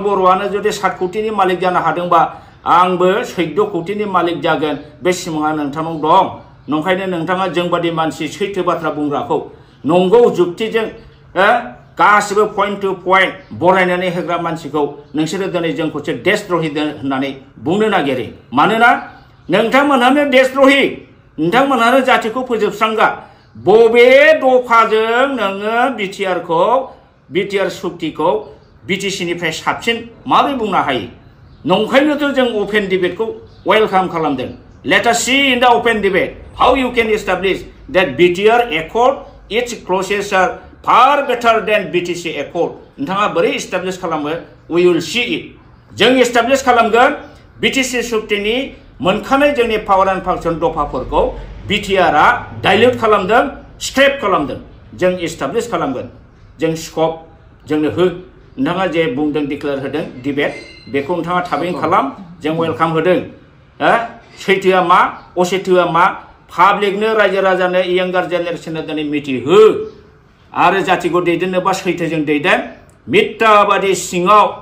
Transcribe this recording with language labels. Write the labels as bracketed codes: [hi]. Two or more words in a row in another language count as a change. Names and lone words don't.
[brx] बर'आनो जुदि 7 कोटिनि मालिक जानो हादोंबा आंबो 14 कोटिनि मालिक जागोन बे सिमाङा नोंथांनाव दं नंखायनो नोंथाङा जोंबादि मानसि सैथो बाथ्रा बुंग्राखौ नंगौ जुक्तिजों गासिबो पइन्ट टु पइन्ट बरायनानै होग्रा मानसिखौ नोंसोरो दिनै जोंखौसो देशद्रहि होननानै बुंनो नागिरो मानोना नोंथांमोनहानो देशद्रहि नोंथांमोनहानो जातिखौ फोजोबस्रांगा बबे दफाजों नोङो बिटिआर सुक्तिखौ बिटिसिनिफ्राय साबसिन माबोरै बुंनो हायो नंखायनोथ' जों [en] open debate welcome [brx] खालामदों [en] let us see in the open debate how you can establish that BTR Accord its clauses are far better than BTC Accord [brx] नोंथाङा बोरै एस्टाब्लिश खालामो [en] we will see [brx] it जों एस्टाब्लिश खालामगोन BTC सुक्तिनि मोनखानाय जोंनि [en] power and function [brx] दफाफोरखौ बिटिआरआ डाइल्युट खालामदों स्क्रैप खालामदों जों एस्टाब्लिश खालामगोन जों स्कप जोंनो हो नोंथाङा जे बुंदों डिक्लेयार होदों डिबेट बेखौ नोंथाङा थाबैनो खालाम जों वेलकाम होदों सैथोआ मा असैथोआ मा पाब्लिकनो रायजो राजानो यंगार जेनेरेशननो दिनै मिथिहो आरो जातिखौ दैदेननोबा सैथोजों दैदेन मिथ्याबादि सिङाव